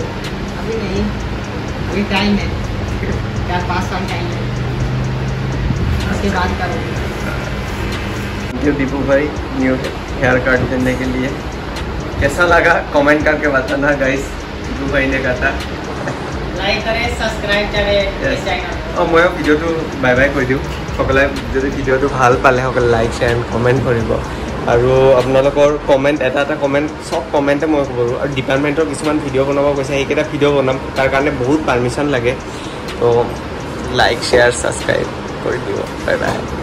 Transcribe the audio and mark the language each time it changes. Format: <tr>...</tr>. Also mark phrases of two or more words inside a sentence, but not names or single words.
<hi>अभी नहीं अभी टाइम है 4-5 साल टाइम है उसके बाद करोगे जो दीपू भाई</hi> <en>new hair cut</en> <hi>देने के लिए कैसा लगा कमेंट करके बताना गाइस दीपू भाई ने कहा लाइक करें सब्सक्राइब करें</hi> <as>মই ভিডিঅ</as> <en>bye bye</en> <as>কৈ দিওঁ সকলে যদি ভিডিঅ'টো ভাল পালে সকলে</as> <en>like share and comment</en> <as>কৰিব আৰু আপোনালোকৰ কমেণ্ট এটা কমেণ্ট সব কমেণ্টে মই কৰোঁ আৰু ডিপাৰ্টমেণ্টৰ কিছুমান ভিডিঅ' বনাব কৈছে সেইকেইটা ভিডিঅ' বনাম তাৰ কাৰণে বহুত পাৰ্মিশ্যন লাগে তো</as> <en>like share subscribe</en> <as>কৰি দিব</as> <en>bye bye</en>